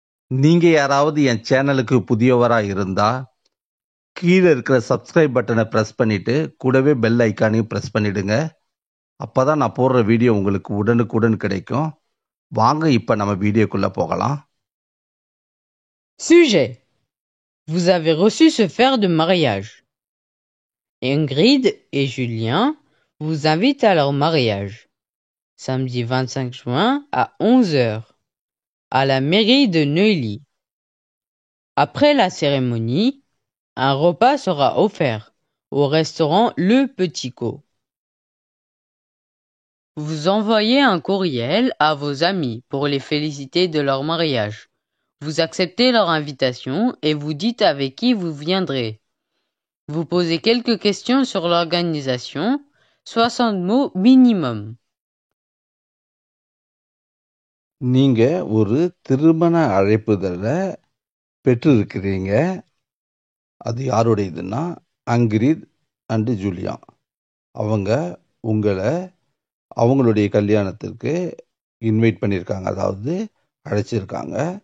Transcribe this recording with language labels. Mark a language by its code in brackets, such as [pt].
[ta] நீங்கள் யாராவது என் சேனலுக்கு புதியவராக இருந்தால் கீழே இருக்கிற சப்ஸ்கிரைப் பட்டனை ப்ரெஸ் பண்ணிவிட்டு கூடவே பெல் ஐக்கானையும் ப்ரெஸ் பண்ணிவிடுங்க. அப்போ தான் நான் போடுற வீடியோ உங்களுக்கு உடனுக்குடன் கிடைக்கும். வாங்க இப்போ நம்ம வீடியோக்குள்ளே போகலாம். [fr] Sujet. Vous avez reçu ce fer de mariage. Ingrid et Julien vous invitent à leur mariage. Samedi 25 juin à 11h. À la mairie de Neuilly. Après la cérémonie, un repas sera offert au restaurant Le Petit Co. Vous envoyez un courriel à vos amis pour les féliciter de leur mariage. Vous acceptez leur invitation et vous dites avec qui vous viendrez. Vous posez quelques questions sur l'organisation, 60 mots minimum. [ta] நீங்கள் ஒரு திருமண அழைப்புதலை பெற்றிருக்கிறீங்க. அது யாருடையதுன்னா அங்கிரித் and Julia. அவங்க உங்களை அவங்களுடைய கல்யாணத்திற்கு invite பண்ணியிருக்காங்க, அதாவது அழைச்சிருக்காங்க.